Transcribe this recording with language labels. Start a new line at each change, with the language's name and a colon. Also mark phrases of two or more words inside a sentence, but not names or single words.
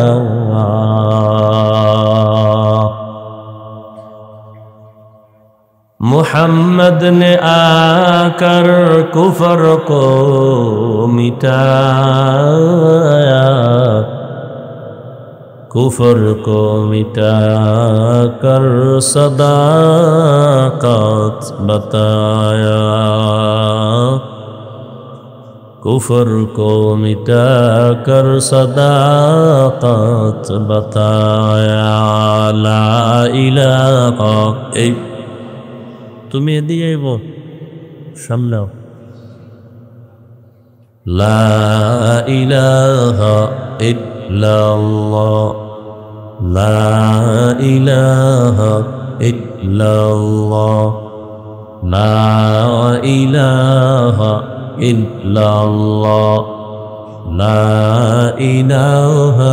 Urdu: محمد نے آ کر کفر کو مٹایا کفر کو مٹا کر صداقت بتایا کفر کو مٹا کر صداقت بتایا
Arabic: لا الہ
Bangla: তুমি এদিকে আইব সামনেও
Arabic: لا إله إلا الله لا إله إلا الله لا إله إلا الله لا إله